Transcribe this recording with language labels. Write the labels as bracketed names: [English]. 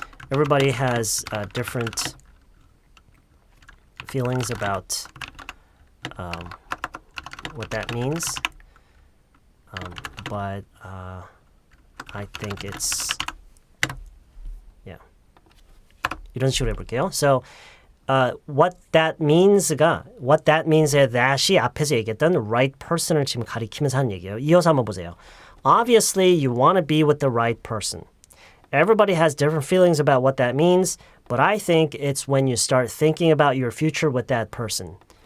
[English] Everybody has different feelings about what that means, but I think it's, yeah. [Korean] 이런 식으로 해볼게요. [English] So [Korean] what that means that이 앞에서 얘기했던 right person을 지금 가리키면서 하는 얘기예요. 이어서 한번 보세요. [English] Obviously, you want to be with the right person. Everybody has different feelings about what that means, but I think it's when you start thinking about your future with that person.